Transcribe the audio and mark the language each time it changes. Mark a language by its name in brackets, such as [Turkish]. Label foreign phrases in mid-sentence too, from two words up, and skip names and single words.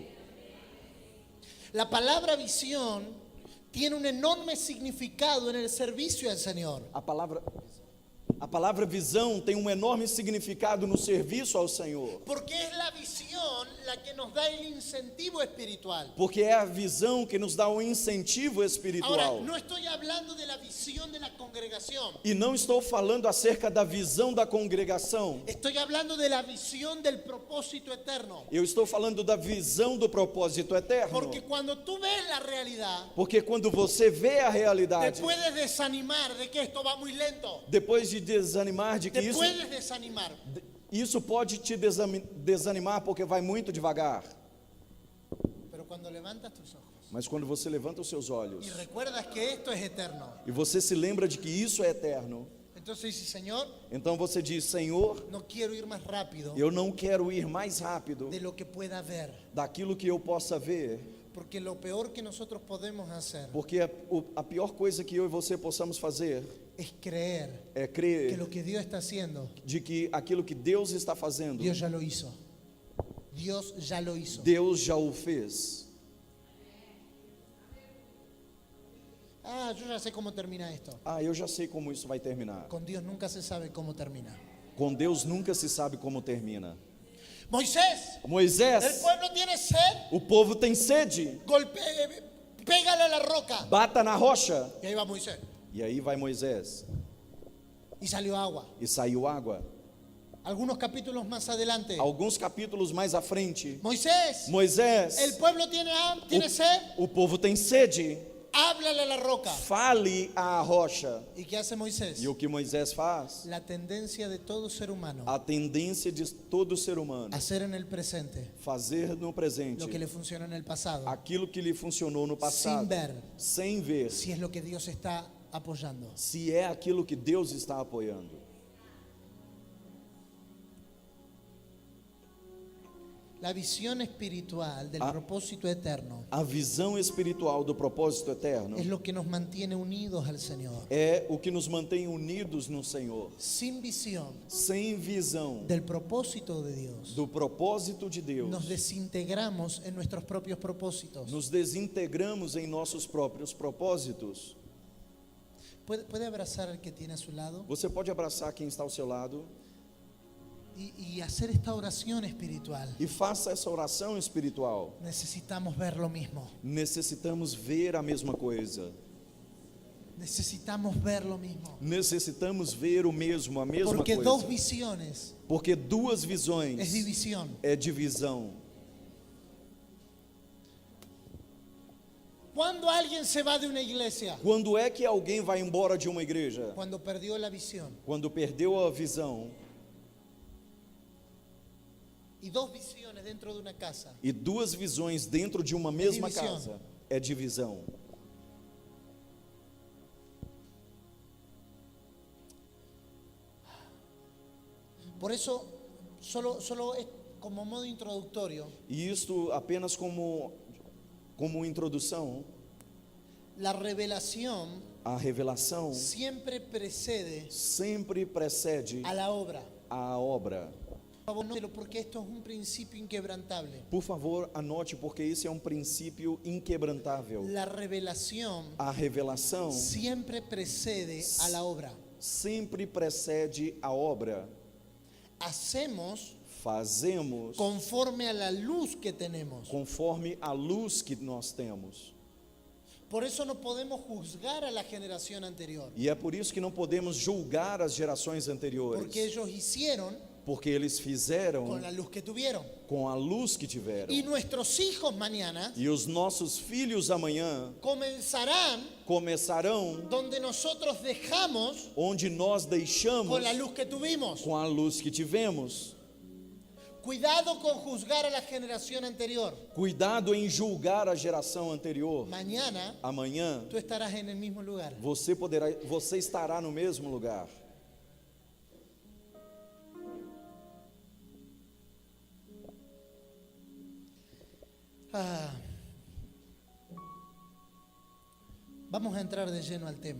[Spanish] La palabra visión tiene un enorme significado en el servicio al Señor. [Portuguese] A palavra visão tem um enorme significado no serviço ao Senhor. [Spanish] Porque es la visión la que nos da el incentivo espiritual. [Portuguese] Porque é a visão que nos dá o incentivo espiritual. [Spanish] Ahora, no estoy hablando de la visión de la congregación. [Portuguese] E não estou falando acerca da visão da congregação. [Spanish] Estoy hablando de la visión del propósito eterno. [Portuguese] Eu estou falando da visão do propósito eterno. [Spanish] Porque cuando tú ves la realidad, [Portuguese] Porque quando você vê a [Spanish] te [Portuguese] realidade, [Spanish] puedes desanimar de que esto va muy lento. [Portuguese] depois de desanimar de que [Spanish] Te [Portuguese] isso [Spanish] puedes desanimar. [Portuguese] pode te desanimar porque vai muito devagar. [Spanish] Pero cuando levantas tus ojos [Portuguese] Mas quando você levanta os seus olhos [Spanish] y recuerdas que esto es eterno, [Portuguese] e você se lembra de que isso é eterno, [Spanish] entonces dices, Señor, [Portuguese] então você diz, Senhor, [Spanish] no quiero ir más rápido [Portuguese] eu não quero ir mais rápido [Spanish] de lo que pueda ver, [Portuguese] daquilo que eu possa ver, [Spanish] Porque lo peor que nosotros podemos hacer [Portuguese] Porque a pior coisa que eu e você possamos fazer [Spanish] es creer [Portuguese] é que crer [Spanish] lo que Dios está haciendo, [Portuguese] de que aquilo que Deus está fazendo, [Spanish] Dios ya lo hizo. Dios ya lo hizo. [Portuguese] Deus já o fez. [Spanish] Ah, yo ya sé cómo termina esto. [Portuguese] Ah, eu já sei como isso vai terminar. [Spanish] Con Dios nunca se sabe cómo termina. [Portuguese] Com Deus nunca se sabe como termina. [Spanish] Moisés, el [Portuguese] Moisés, [Spanish] pueblo tiene sed, [Portuguese] o povo tem sede, [Spanish] pégale a la roca. [Portuguese] bata na rocha. [Spanish] Y ahí va Moisés. [Portuguese] E aí vai Moisés [Spanish] Y salió agua. [Portuguese] e saiu água. [Spanish] Algunos capítulos más adelante. [Portuguese] Alguns capítulos mais à frente, [Spanish] Moisés, [Portuguese] Moisés, [Spanish] el pueblo tiene sed, [Portuguese] o povo tem sede, [Spanish] háblale a la roca. [Portuguese] fale à rocha. [Spanish] ¿Y qué hace Moisés? [Portuguese] E o que Moisés faz? [Spanish] La tendencia de todo ser humano [Portuguese] A tendência de todo ser humano [Spanish] hacer en el presente [Portuguese] fazer no presente [Spanish] lo que le funciona en el pasado, [Portuguese] aquilo que lhe funcionou no passado, [Spanish] sin ver [Portuguese] sem ver [Spanish] si es lo que Dios está apoyando. [Portuguese] se é aquilo que Deus está apoiando. [Spanish] La visión espiritual del propósito eterno [Portuguese] A visão espiritual do propósito eterno [Spanish] es lo que nos mantiene unidos al Señor. [Portuguese] é o que nos mantém unidos no Senhor. [Spanish] Sin visión [Portuguese] Sem visão [Spanish] del propósito de Dios, [Portuguese] do propósito de Deus, [Spanish] nos desintegramos en nuestros propios propósitos. [Portuguese] nos desintegramos em nossos próprios propósitos. [Spanish] ¿Puede abrazar al que tiene a su lado [Portuguese] Você pode abraçar quem está ao seu lado [Spanish] y hacer esta oración espiritual? [Portuguese] e faça essa oração espiritual. [Spanish] Necesitamos ver lo mismo. [Portuguese] Necessitamos ver a mesma coisa. [Spanish] Necesitamos ver lo mismo. [Portuguese] Necessitamos ver o mesmo, a mesma [Spanish] Porque [Portuguese] coisa. [Spanish] dos visiones [Portuguese] Porque duas visões [Spanish] es división. [Portuguese] é divisão. [Spanish] ¿Cuándo alguien se va de una iglesia? [Portuguese] Quando é que alguém vai embora de uma igreja? [Spanish] Cuando perdió la visión. [Portuguese] Quando perdeu a visão. [Spanish] Y dos visiones dentro de una casa [Portuguese] E duas visões dentro de uma mesma divisão. casa é divisão. [Spanish] Por eso, solo es como modo introductorio, [Portuguese] E isto apenas como introdução, [Spanish] la revelación [Portuguese] a revelação [Spanish] siempre precede [Portuguese] sempre precede [Spanish] a la obra. [Portuguese] a obra. [Spanish] Por favor, nótelo, porque esto es un principio inquebrantable. [Portuguese] Por favor, anote, porque esse é um princípio inquebrantável. [Spanish] La revelación [Portuguese] A revelação [Spanish] siempre precede a la obra. [Portuguese] sempre precede a obra. [Spanish] Hacemos [Portuguese] Fazemos [Spanish] conforme a la luz que tenemos. [Portuguese] conforme a luz que nós temos. [Spanish] Por eso no podemos juzgar a la generación anterior, [Portuguese] E é por isso que não podemos julgar as gerações anteriores, [Spanish] porque ellos hicieron [Portuguese] porque eles fizeram [Spanish] con la luz que tuvieron. [Portuguese] com a luz que tiveram. [Spanish] Y nuestros hijos mañana [Portuguese] E os nossos filhos amanhã [Spanish] comenzarán [Portuguese] começarão [Spanish] donde nosotros dejamos [Portuguese] onde nós deixamos [Spanish] con la luz que tuvimos. [Portuguese] com a luz que tivemos. [Spanish] Cuidado con juzgar a la generación anterior. [Portuguese] Cuidado em julgar a geração anterior. [Spanish] Mañana [Portuguese] Amanhã [Spanish] tú estarás en el mismo lugar. [Portuguese] você estará no mesmo lugar. [Spanish] Vamos a entrar de lleno al tema.